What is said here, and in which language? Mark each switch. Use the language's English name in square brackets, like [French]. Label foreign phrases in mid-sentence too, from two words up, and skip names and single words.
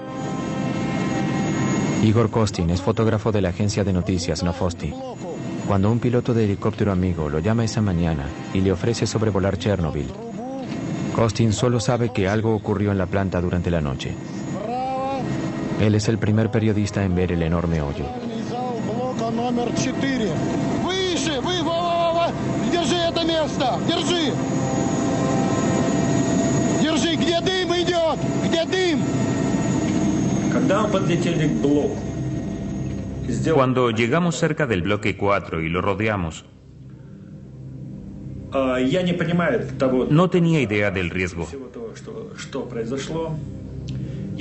[Spanish] Igor Kostin es fotógrafo de la agencia de noticias Novosti. Cuando un piloto de helicóptero amigo lo llama esa mañana y le ofrece sobrevolar Chernobyl, Kostin solo sabe que algo ocurrió en la planta durante la noche. Él es el primer periodista en ver el enorme hoyo. [Russian] Держи это место! Держи! Держи! Где дым идет? Где дым? [Spanish] Cuando llegamos cerca del bloque 4 y lo rodeamos, no tenía idea del riesgo.